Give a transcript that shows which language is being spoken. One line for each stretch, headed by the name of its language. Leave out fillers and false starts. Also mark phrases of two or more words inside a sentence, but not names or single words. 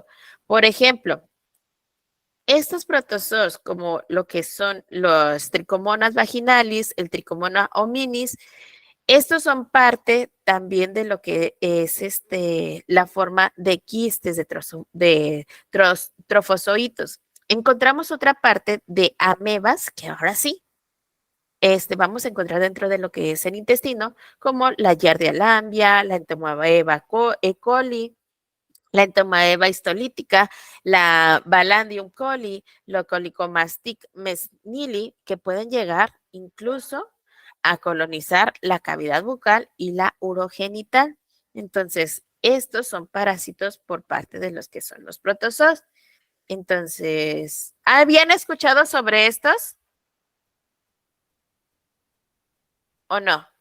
Spanish: Por ejemplo, estos protozoos, como lo que son los tricomonas vaginalis, el tricomona hominis, estos son parte también de lo que es la forma de quistes de trofozoitos. Encontramos otra parte de amebas, que ahora sí, vamos a encontrar dentro de lo que es el intestino, como la Giardia lambia, la Entomoeba E. coli, la Entomoeba histolítica, la Balandium coli, la Colicomastic mesnili, que pueden llegar incluso a colonizar la cavidad bucal y la urogenital. Entonces, estos son parásitos por parte de los que son los protozoos. Entonces, ¿habían escuchado sobre estos o no?